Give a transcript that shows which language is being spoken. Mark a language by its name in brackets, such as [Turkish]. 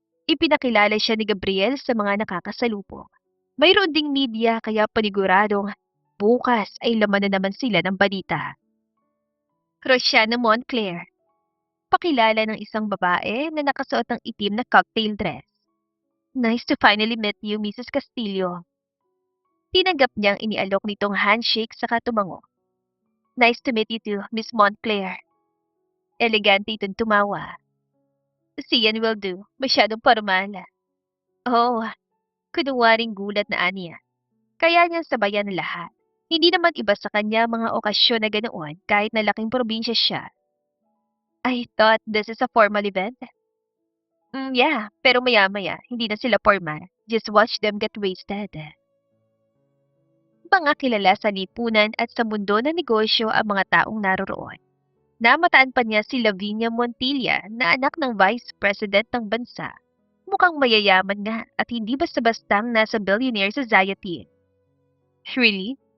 [Filipino] Ipinakilala siya ni Gabriel sa mga nakakasalubong. Mayroon ding media kaya paniguradong bukas ay laman na naman sila ng balita. Rosiana Montclair. Pakilala ng isang babae na nakasuot ng itim na cocktail dress. [English] Nice to finally meet you, [Filipino] Mrs. Castillo. Tinanggap niyang inialok nitong handshake sa tumango. [English] Nice to meet you too, Miss Montclair. [Filipino] Elegante itong tumawa. Siyan [English] will do. [Filipino] Masyadong formal. Oh, Kunwaring gulat na aniya. Kaya niyang sabayan ng lahat. Hindi naman iba sa kanya mga okasyon na ganoon kahit na laking probinsya siya. [English] I thought this is a formal event. Yeah, [Filipino] pero maya-maya, hindi na sila formal. [English] Just watch them get wasted. [Filipino] Mga kilala sa lipunan at sa mundo ng negosyo ang mga taong naroroon. Namataan pa niya si Lavinia Montilla na anak ng Vice President ng bansa. Mukhang mayayaman nga at hindi basta-bastang nasa billionaire society. [English] Really?